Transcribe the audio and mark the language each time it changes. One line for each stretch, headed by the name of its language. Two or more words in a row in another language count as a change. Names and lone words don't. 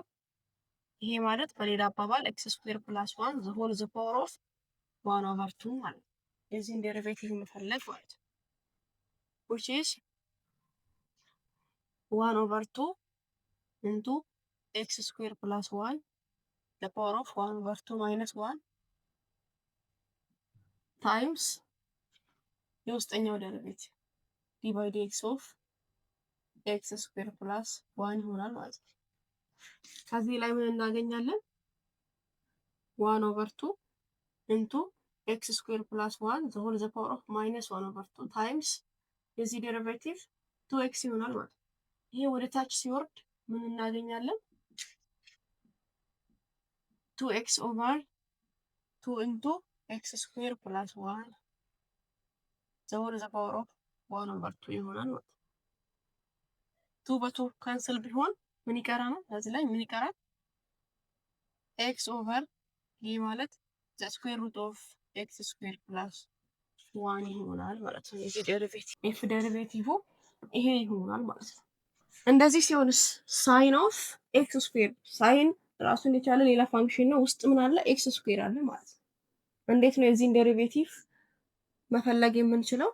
English: ይሄ ማለት በሌላ አባባል x square plus one the whole the power of one over two
Amharic: ማለት ነው። የዚህን ዴሪቬቲቭ መፈለግ ማለት ነው።
English: which is one over two into x square plus one the power of 1 over 2 minus 1 times
Amharic: የውስጠኛው ዴሪቬቲቭ
English: d by dx of x square plus 1
Amharic: ይሆናል ማለት ነው። ከዚህ ላይ ምን እናገኛለን?
English: 1 over 2 into x square plus 1 the whole the power of minus 1 over 2 times
Amharic: የዚህ ዴሪቬቲቭ
English: 2x
Amharic: ይሆናል ማለት ነው። ይሄ ወደ ታች ሲወርድ ምን እናገኛለን?
English: 2x over 2 into x square plus 1 the whole the power of 1 over 2
Amharic: ይሆናል ማለት ነው። 2 በ2 ካንሰል ቢሆን ምን ይቀራል? እዚህ ላይ ምን ይቀራል?
English: x over
Amharic: ይሄ ማለት
English: the square root of x square plus 1
Amharic: ይሆናል ማለት ነው። የዚህ ዴሪቬቲቭ f ዴሪቬቲቭ ይሄ ይሆናል ማለት ነው። እንደዚህ ሲሆንስ
English: sine of x square
Amharic: ሳይን ራሱን የቻለ ሌላ ፋንክሽን ነው። ውስጥ ምን አለ?
English: x square
Amharic: አለ ማለት ነው። እንዴት ነው የዚህን ዴሪቬቲቭ መፈለግ የምንችለው?